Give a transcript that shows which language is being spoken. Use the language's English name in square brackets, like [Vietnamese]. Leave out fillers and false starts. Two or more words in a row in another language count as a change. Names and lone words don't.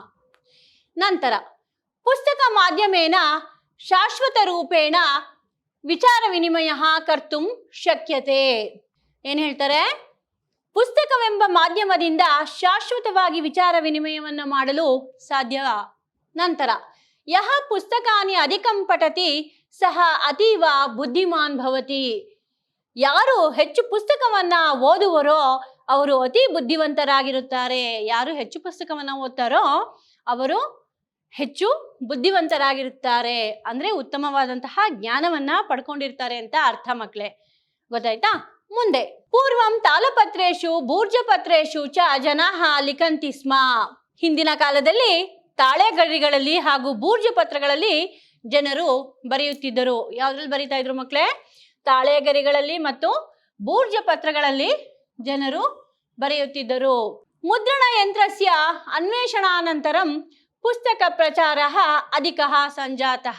[Sanskrit] ನಂತರ ಪುಸ್ತಕ ಮಾಧ್ಯಮೇನ ಶಾಶ್ವತ ರೂಪೇಣ ವಿಚಾರ ವಿನಿಮಯ ಕರ್ತುಂ ಶಕ್ಯತೆ. [Kannada] ಏನ್ ಹೇಳ್ತಾರೆ? ಪುಸ್ತಕವೆಂಬ ಮಾಧ್ಯಮದಿಂದ ಶಾಶ್ವತವಾಗಿ ವಿಚಾರ ವಿನಿಮಯವನ್ನು ಮಾಡಲು ಸಾಧ್ಯ. [Sanskrit] ನಂತರ ಯಹ ಪುಸ್ತಕಾನಿ ಅಧಿಕಂ ಪಠತಿ ಸಹ ಅತೀವ ಬುದ್ಧಿಮಾನ್ ಭವತಿ. [Kannada] ಯಾರು ಹೆಚ್ಚು ಪುಸ್ತಕವನ್ನ ಓದುವರೋ ಅವರು ಅತಿ ಬುದ್ಧಿವಂತರಾಗಿರುತ್ತಾರೆ. ಯಾರು ಹೆಚ್ಚು ಪುಸ್ತಕವನ್ನ ಓದ್ತಾರೋ ಅವರು ಹೆಚ್ಚು ಬುದ್ಧಿವಂತರಾಗಿರುತ್ತಾರೆ. ಅಂದ್ರೆ ಉತ್ತಮವಾದಂತಹ ಜ್ಞಾನವನ್ನ ಪಡ್ಕೊಂಡಿರ್ತಾರೆ ಅಂತ ಅರ್ಥ ಮಕ್ಕಳೇ. ಗೊತ್ತಾಯ್ತಾ? [Sanskrit] ಮುಂದೆ ಪೂರ್ವಂ ತಾಲಪತ್ರೇಶು ಭೂರ್ಜಪತ್ರೇಶು ಚ ಜನಾಃ ಲಿಖಂತಿ ಸ್ಮ. [Kannada] ಹಿಂದಿನ ಕಾಲದಲ್ಲಿ ತಾಳೆಗರಿಗಳಲ್ಲಿ ಹಾಗೂ ಬೂರ್ಜ ಪತ್ರಗಳಲ್ಲಿ ಜನರು ಬರೆಯುತ್ತಿದ್ದರು. ಯಾವ್ದ್ರಲ್ಲಿ ಬರೀತಾ ಇದ್ರು ಮಕ್ಕಳೇ? ತಾಳೆಗರಿಗಳಲ್ಲಿ ಮತ್ತು ಬೂರ್ಜ ಪತ್ರಗಳಲ್ಲಿ ಜನರು ಬರೆಯುತ್ತಿದ್ದರು. [Sanskrit] ಮುದ್ರಣ ಯಂತ್ರಸ್ಯ ಅನ್ವೇಷಣಾನಂತರಂ ಪುಸ್ತಕ ಪ್ರಚಾರ ಅಧಿಕ ಸಂಜಾತಃ.